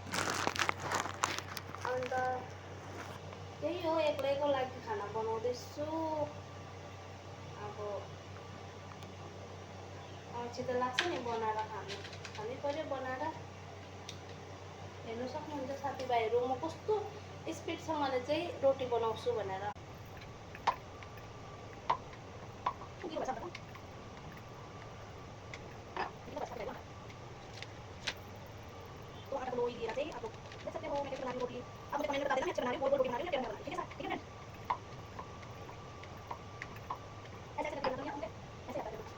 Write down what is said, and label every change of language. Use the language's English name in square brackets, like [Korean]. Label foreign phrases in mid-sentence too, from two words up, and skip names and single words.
[Nepali] अन्त त्यही हो, एक्लैको लागि खाना बनाउँदैछु। अब अल्छी त लाग्छ नि बनाएर खानै पऱ्यो बनाएर। हेर्नु सक्नुहुन्छ साथीभाइहरू म कस्तो स्पिडसँगले चाहिँ रोटी बनाउँछु भनेर। [Hindi] तो आटा को लोई दिया चाहिए आप लोग देख सकते हो। मैं कैसे बना रही हूँ रोटी। अब मुझे कमेंट में बता देना, कैसे बना रही हूँ, गोल गोल रोटी बना रही हूँ या कैसे बना रही हूँ, ठीक है सर, ठीक है फ्रेंड। ऐसे ऐसे करके बनाते हैं हम, ऐसे आता है देखो।